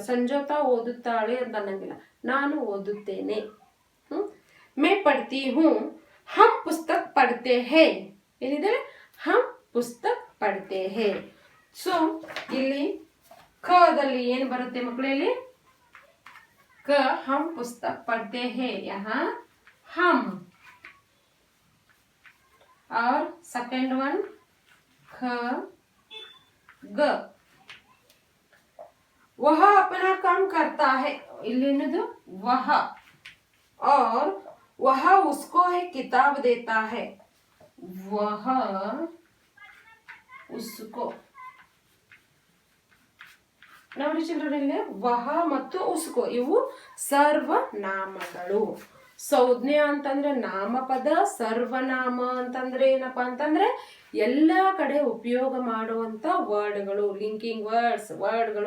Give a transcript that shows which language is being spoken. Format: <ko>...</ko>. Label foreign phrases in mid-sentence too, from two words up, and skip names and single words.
<kn>ಸಂಜೋತಾ ಓದುತ್ತಾಳೆ ಅಂತ ಅನ್ನಂಗಿಲ್ಲ, ನಾನು ಓದುತ್ತೇನೆ.</kn> <hi>मैं पढ़ती हूँ. हम पुस्तक पढ़ते हैं. ಏನಿದೆ? हम पुस्तक पढ़ते हैं.</hi> <kn>ಸೊ ಇಲ್ಲಿ ಖದಲ್ಲಿ ಏನು ಬರುತ್ತೆ ಮಕ್ಕಳಲ್ಲಿ?</kn> <hi>ಕ हम पुस्तक पढ़ते हैं. यहाँ हम. और</hi> <en>second one</en> <hi>ख ग. वह अपना काम करता है. इल्लेनದು वह. और वह उसको एक किताब देता है. वह उसको.</hi> <kn>ನೋಡಿ ಚಿಲ್ಡ್ರನ್, ವಹ ಮತ್ತು ಉಸ್ಕೋ ಇವು ಸರ್ವನಾಮಗಳು. ಸಂಜ್ಞೆ ಅಂತಂದ್ರೆ ನಾಮಪದ, ಸರ್ವನಾಮ ಅಂತಂದ್ರೆ ಏನಪ್ಪಾ ಅಂತಂದ್ರೆ ಎಲ್ಲಾ ಕಡೆ ಉಪಯೋಗ ಮಾಡುವಂತ ವರ್ಡ್ಗಳು,</kn> <en>linking words.</en>